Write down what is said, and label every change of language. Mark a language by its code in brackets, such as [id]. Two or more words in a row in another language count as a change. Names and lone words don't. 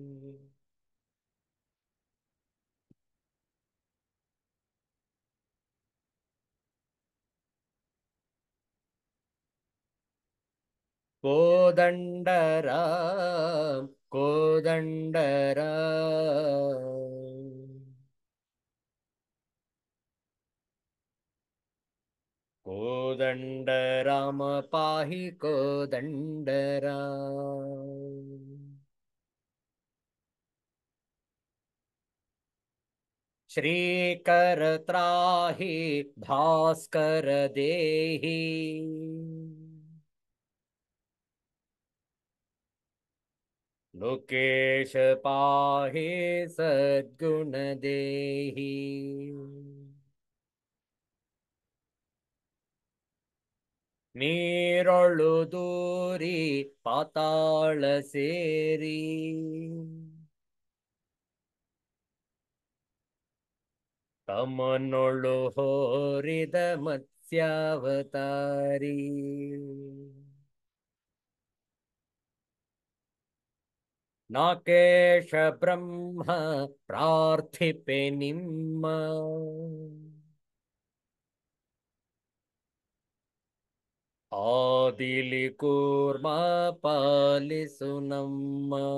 [sa] ಕೋದಂಡರಾಮ್ ಕೋದಂಡರಾಮ್ ಕೋದಂಡರಾಮ ಪಾಹಿ ಕೋದಂಡರಾಮ್. श्रीकर त्राहि भास्कर देहि लोकेश पाहि सद्गुण देहि [kn] ನೀರೊಳು ದೂರಿ ಪಾತಾಳ ಸೇರಿ ತಮನೊಳು ಹೋರಿದ ಮತ್ಸ್ಯಾವತಾರಿ ನಾಕೇಶ ಬ್ರಹ್ಮ ಪ್ರಾರ್ಥಿಪೆ ನಿಮ್ಮ ಆದಿಲಿ ಕೂರ್ಮ ಪಾಲಿಸು ನಮ್ಮ